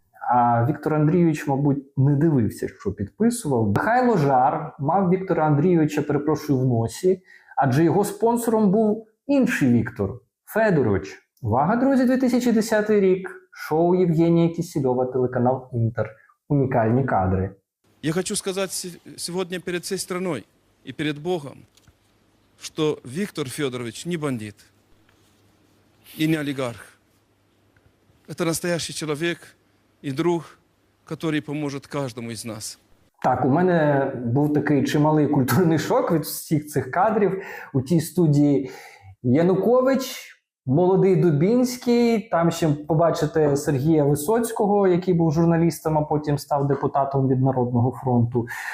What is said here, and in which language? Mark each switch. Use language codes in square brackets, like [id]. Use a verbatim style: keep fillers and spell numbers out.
[uk] А Віктор Андрійович, мабуть, не дивився, що підписував. Михайло Жар мав Віктора Андрійовича, перепрошую, в носі, адже його спонсором був інший Віктор – Федорович. Увага, друзі, дві тисячі десятий рік. Шоу Євгенія Кисельова, телеканал «Интер». Уникальні кадри. [ru] Я хочу сказать сегодня перед всей страной и перед Богом, что Виктор Федорович не бандит и не олигарх. Это настоящий человек и друг, который поможет каждому из нас. [uk] Так, у мене був такий чималий культурний шок від всіх цих кадрів у тій студії. Янукович, молодий Дубінський, там ще побачите Сергія Висоцького, який був журналістом, а потім став депутатом від Народного фронту.